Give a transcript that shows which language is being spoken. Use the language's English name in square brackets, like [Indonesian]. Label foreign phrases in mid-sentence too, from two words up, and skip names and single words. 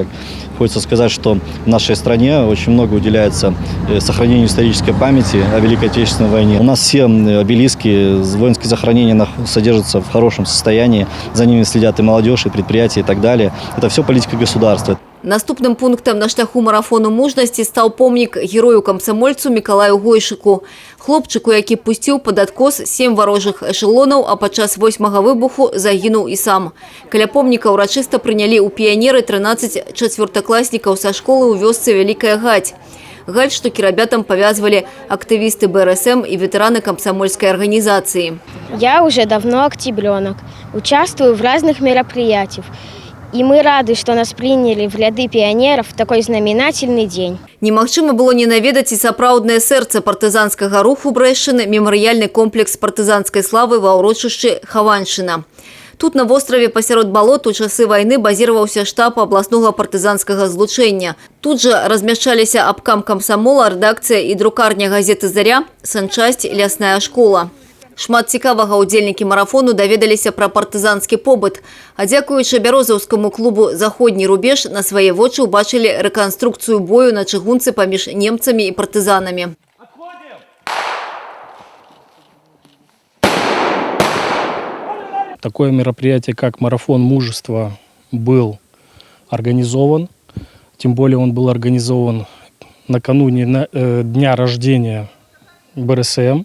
[Russian] Хочется сказать, что в нашей стране очень много уделяется сохранению исторической памяти о Великой Отечественной войне. У нас все обелиски, воинские захоронения содержатся в хорошем состоянии. За ними следят и молодежь, и предприятия, и так далее. Это все политика государства. [Belarusian] Наступным пунктом на шляху марафону мужнасці стал помнік герою-камсамольцу Миколаю Гойшику. Хлопчику, який пусціў пад адкос 7 варожых эшелонаў, а падчас 8-го выбуху загінуў і сам. Каля помніка ўрачыста прынялі ў піянеры 13 чацвёртакласнікаў са школы ў вёсцы Вялікая Гаць. [Russian] Гальштуки ребятам повязывали активисты БРСМ и ветераны комсомольской организации. Я уже давно октябренок, участвую в разных мероприятиях. И мы рады, что нас приняли в ряды пионеров в такой знаменательный день. [Belarusian] Немагчыма было не наведаць і сапраўднае сэрца партызанскага руху Брэшчыны, мемарыяльны комплекс партызанскай славы ва ўрочышчы Хаваншчына. Тут на вострове пасярод балот у часы [Russian] войны базировался штаб областного партизанского [Belarusian] злучэння. Тут же размяшчаліся абкам камсамола, редакция и друкарня газеты «Заря», санчасць, лясная школа. Шмат цікавага удзельнікі марафону даведаліся пра партызанскі побыт. А дзякуючы бярозаўскаму клубу «Заходні рубеж» на свае вочы ўбачылі рэканструкцыю бою на чыгунцы паміж немцамі і партызанамі. [Russian] Такое мероприятие, как «Марафон мужества», был организован. Тем более он был организован накануне дня рождения БРСМ.